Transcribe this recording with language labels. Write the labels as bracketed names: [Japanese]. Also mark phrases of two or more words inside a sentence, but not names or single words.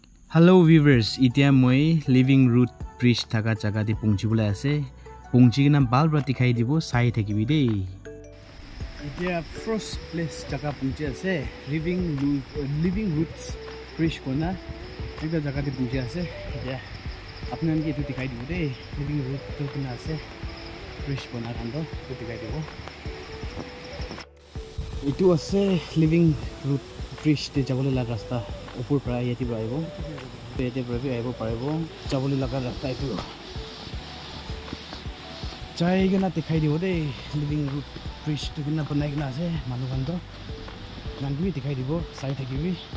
[English] Hello viewers, [Naga Pidgin] itia moi [English] living root bridge [Naga Pidgin] thaka jaga di pungchi bula ase. Pungchi na bal rati khai dibo sai thakibi dei. Itia [English] first place [Naga Pidgin] jaga pungchi ase. [English] Living roots bridge kona. [Naga Pidgin] Ida jaga di pungchi ase. Itia apne anke etu dikhai dibo dei. [English] Living root [Naga Pidgin] to kona ase. [English] Bridge kona [Naga Pidgin] kando etu dikhai dibo. Itu ase [English] living root bridge [Naga Pidgin] te jabole la rasta. Upur pra yati braibo pete brabi aibo paribo jaboli laga rasta itu chai gena dikhai dibo dei [English] living root bridge [Naga Pidgin] to gena banai gena ase manu kan to nan bi dikhai dibo sai thakibi